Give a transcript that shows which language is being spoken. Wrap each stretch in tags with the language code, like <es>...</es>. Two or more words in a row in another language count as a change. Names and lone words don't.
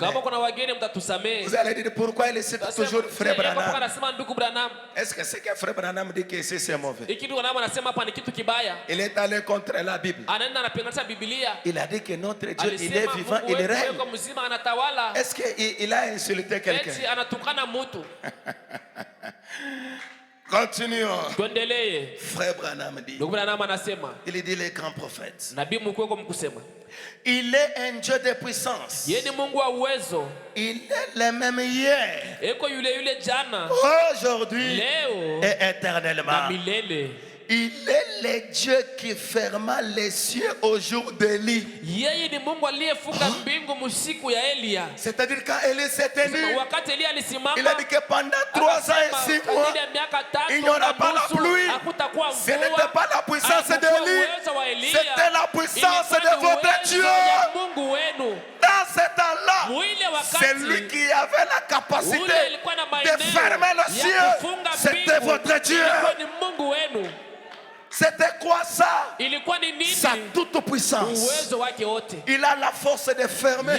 <sw>kama kuna wageni mtatusamehe.</sw> <fr>Vous allez dire pourquoi il cite toujours Frère Branham.</fr> <sw>Anasema ndugu Branham.</sw> <fr>Est-ce que c'est que Frère Branham dit que ici c'est mauvais?</fr> <sw>Hiki ndugu Branham anasema hapa ni kitu kibaya.</sw> <fr>Il est allé contre la Bible.</fr> <sw>Anaenda anapinganisha Biblia.</sw> <fr>Il a dit que notre Dieu, il est</fr> <sw>Alisema</sw> <fr>vivant,</fr> <sw>Mungu</sw> <fr>il</fr> <sw>wetu</sw> <fr>règne.</fr> <sw>yuko mzima anatawala.</sw> <fr>Est-ce qu'il a insulté quelqu'un?</fr> <sw>Eti anatukana mtu.</sw> <fr>Continuons.</fr> <sw>Tuendelee.</sw> <fr>Frère Branham dit,</fr> <sw>Ndugu Branham anasema,</sw> <fr>il dit les grands prophètes.</fr> <sw>nabii mkuu yuko mkusema,</sw> <fr>Il est un Dieu de puissance.</fr> <sw>yeye ni Mungu wa uwezo.</sw> <fr>Il est le même hier,</fr> <sw>Eko yule jana,</sw> <fr>aujourd'hui</fr> <sw>leo</sw> <fr>et</fr> <sw>na</sw> <fr>éternellement.</fr> <sw>milele.</sw> <fr>Il est le Dieu qui ferma les cieux au jour d'Élie.</fr> <sw>Yeye ni Mungu aliyefunga mbingu msiku ya Elia.</sw> <fr>C'est-à-dire quand Élie s'est tenu,</fr> <sw>Wakati Elia alisimama,</sw> <fr>il a dit que pendant 3 ans et 6 mois,</fr> <sw>kadiri ya miaka tatu</sw> <fr>il n'y aura</fr> <sw>na</sw> <fr>pas la</fr> <sw>nusu,</sw> <fr>pluie.</fr> <sw>hakutakuwa</sw> <fr>Ce n'était</fr> <sw>mvua,</sw> <fr>pas la puissance</fr> <sw>hakukuwa</sw> <fr>d'Élie,</fr> <sw>uwezo wa Elia,</sw> <fr>c'était la puissance</fr> <sw>ilikuwa</sw> <fr>de</fr> <sw>ni</sw> <fr>votre</fr> <sw>uwezo</sw> <fr>Dieu.</fr> <sw>ya Mungu wenu.</sw> <fr>Dans ce temps-là, c'est lui qui avait la capacité de fermer les cieux. C'était votre Dieu. C'était quoi ça? Sa toute puissance. Il a la force de fermer.</fr>